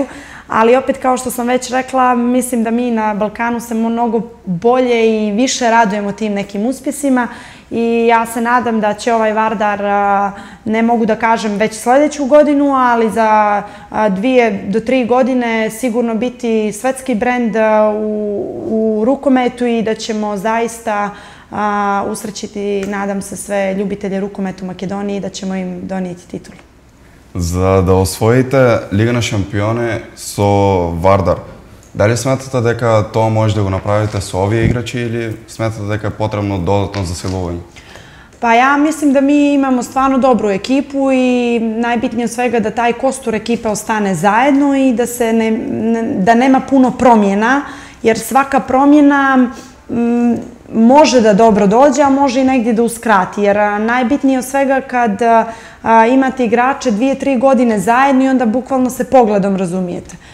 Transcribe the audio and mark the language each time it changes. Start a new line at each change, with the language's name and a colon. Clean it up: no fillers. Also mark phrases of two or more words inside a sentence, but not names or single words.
Serbian: ali opet kao što sam već rekla, mislim da mi na Balkanu se mnogo bolje i više radujemo tim nekim uspjesima i ja se nadam da će ovaj Vardar, ne mogu da kažem već sljedeću godinu, ali za 2 do 3 godine sigurno biti svetski brend u rukometu i da ćemo zaista usrećiti, nadam se, sve ljubitelje rukometa u Makedoniji i da ćemo im donijeti titulu.
Macedonian: За да освоите Лига на шампиони со Вардар, дали сметате дека тоа може да го направите со овие играчи или сметате дека е потребно додатно засилување?
Serbian: Pa ja mislim da mi imamo stvarno dobru ekipu i najbitnije od svega da taj kostur ekipe ostane zajedno i da nema puno promjena, jer svaka promjena može da dobro dođe, a može i negdje da uskrati, jer najbitnije od svega kad imate igrače 2-3 godine zajedno i onda bukvalno se pogledom razumijete.